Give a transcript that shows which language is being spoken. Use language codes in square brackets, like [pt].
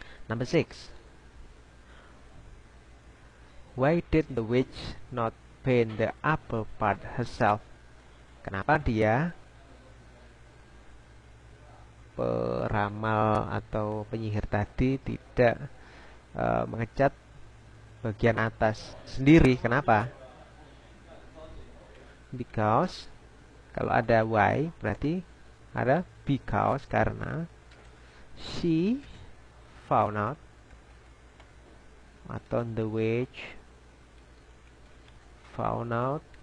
[en] Number 6, why did the witch not paint the upper part herself? [id] Kenapa dia, peramal atau penyihir tadi, tidak mengecat bagian atas sendiri? Kenapa? [en] Because, [id] kalau ada [en] why [id] berarti ada [en] because, [id] karena [en] she found out, [id] atau [en] the witch found out